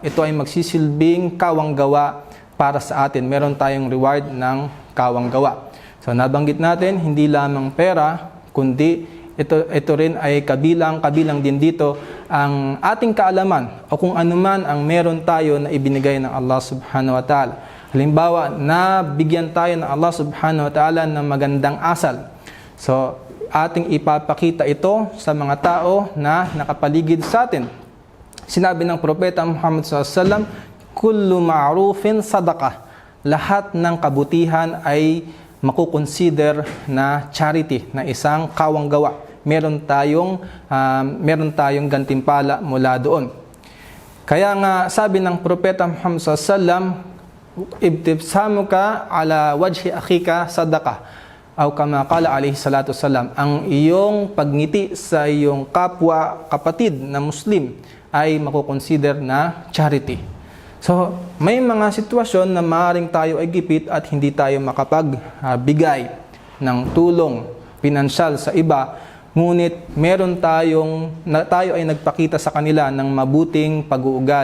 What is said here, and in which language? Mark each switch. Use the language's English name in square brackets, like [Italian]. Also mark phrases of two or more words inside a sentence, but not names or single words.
[Filipino] Ito ay magsisilbing kawang gawa para sa atin. Meron tayong reward ng kawang gawa. So nabanggit natin, hindi lamang pera, kundi ito rin ay kabilang din dito ang ating kaalaman o kung anuman ang meron tayo na ibinigay ng Allah [Arabic] سبحانه وتعالى. [Filipino] Halimbawa, nabigyan tayo ng Allah [Arabic] سبحانه وتعالى [Filipino] ng magandang asal. So, ating ipapakita ito sa mga tao na nakapaligid sa atin. Sinabi ng Propeta Muhammad SAW, [Arabic] "كل معروف صدقة." [Filipino] Lahat ng kabutihan ay makukonsider na charity, na isang kawang gawa. Meron tayong gantimpala mula doon. Kaya nga sabi ng Propeta Muhammad SAW, [Arabic] "ابتسامك على وجه أخيك صدقة." O كما قال عليه الصلاة والسلام, [Filipino] ang iyong pagngiti sa iyong kapwa kapatid na Muslim ay makukonsider na charity. So, may mga sitwasyon na maaaring tayo ay gipit at hindi tayo makapagbigay ng tulong pinansyal sa iba, ngunit tayo ay nagpakita sa kanila ng mabuting pag-uugali.